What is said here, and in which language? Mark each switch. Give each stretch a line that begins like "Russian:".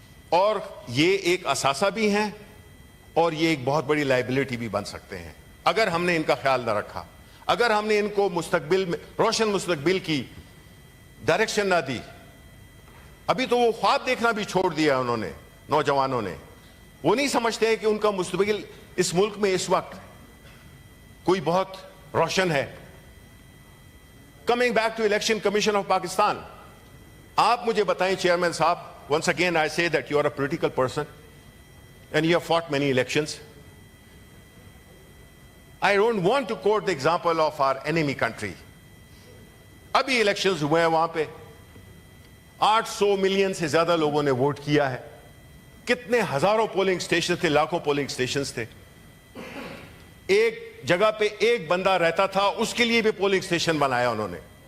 Urdu: اور یہ ایک اثاثہ بھی ہیں اور یہ ایک بہت بڑی لائبلٹی بھی بن سکتے ہیں اگر ہم نے ان کا خیال نہ رکھا، اگر ہم نے ان کو مستقبل میں روشن مستقبل کی ڈائریکشن نہ دی۔ ابھی تو وہ خواب دیکھنا بھی چھوڑ دیا انہوں نے، نوجوانوں نے۔ وہ نہیں سمجھتے ہیں کہ ان کا مستقبل اس ملک میں اس وقت کوئی بہت روشن ہے۔
English: coming back to election commission of Pakistan,
Urdu: آپ مجھے بتائیں چیئرمین صاحب،
English: once again I say that you are a political person and you have fought many elections. I don't want to quote the example of our enemy country.
Urdu: ابھی elections ہوئے ہیں، وہاں پہ 800 million سے زیادہ لوگوں نے ووٹ کیا ہے۔ کتنے ہزاروں پولنگ سٹیشن تھے، لاکھوں پولنگ سٹیشنز تھے۔ ایک جگہ پہ ایک بندہ رہتا تھا، اس کے لیے بھی پولنگ سٹیشن بنایا انہوں نے۔